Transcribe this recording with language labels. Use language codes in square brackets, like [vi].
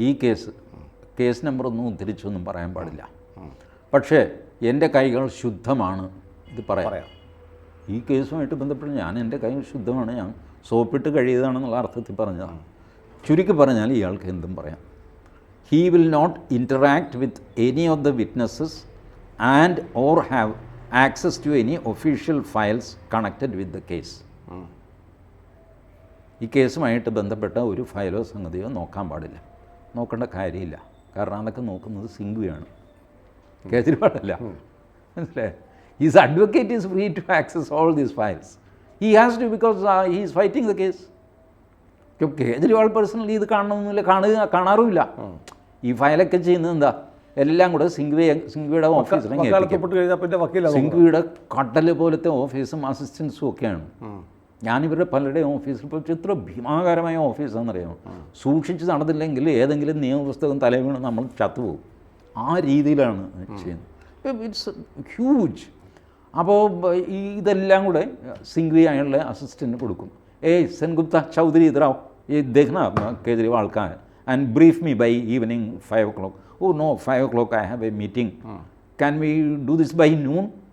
[ml] ഈ കേസ് നമ്പറൊന്നും ഉദ്ധരിച്ചൊന്നും പറയാൻ പാടില്ല. പക്ഷേ എൻ്റെ കൈകൾ ശുദ്ധമാണ്, ഇത് പറയാം. ഈ കേസുമായിട്ട് ബന്ധപ്പെട്ട് എൻ്റെ കൈ ശുദ്ധമാണ്, ഞാൻ സോപ്പിട്ട് കഴിയുന്നതാണെന്നുള്ള അർത്ഥത്തിൽ പറഞ്ഞതാണ്. ചുരുക്കി പറഞ്ഞാൽ ഇയാൾക്ക് എന്തും പറയാം. [en] He will not interact with any of the witnesses and or have access to any official files connected with the case. [ml] ഈ കേസുമായിട്ട് ബന്ധപ്പെട്ട ഒരു ഫയലോ സംഗതിയോ നോക്കാൻ പാടില്ല, നോക്കേണ്ട കാര്യമില്ല. കാരണം അതൊക്കെ നോക്കുന്നത് സിംഗ്വിയാണ്, കേജ്രിവാളല്ല. മനസ്സിലായി? [en] His advocate is free to access all these files. He has to, because he is fighting the case. [ml] Kejriwal personally ഇത് കാണണമെന്നില്ല, കാണാറുമില്ല. ഈ ഫയലൊക്കെ ചെയ്യുന്നത് എന്താ, എല്ലാം കൂടെ സിംഗ്വിയുടെ ഓഫീസിൽ, സിംഗ്വിയുടെ കടൽ പോലത്തെ ഓഫീസും അസിസ്റ്റൻസും ഒക്കെയാണ്. ഞാനിവരുടെ പലരുടെയും ഓഫീസിൽ പോയി ഇത്ര ഭീമാകാരമായ ഓഫീസാണെന്നറിയാമോ, സൂക്ഷിച്ച് നടന്നില്ലെങ്കിൽ ഏതെങ്കിലും നിയമപുസ്തകം തലയിൽ വീണ് നമ്മൾ ചത്തുപോകും. ആ രീതിയിലാണ് ചെയ്യുന്നത്. [en] It's huge. [ml] അപ്പോൾ ഇതെല്ലാം കൂടെ സിംഗ്വി അയാളുടെ അസിസ്റ്റൻറ്റ് കൊടുക്കും. [en] സെൻഗുപ്ത ചൗധരി ഇതറാവ് [hi] ये देखना केजरीवाल का है [en] and brief me by evening 5 o'clock. Oh no, 5 o'clock I have a meeting. Can we do this by noon?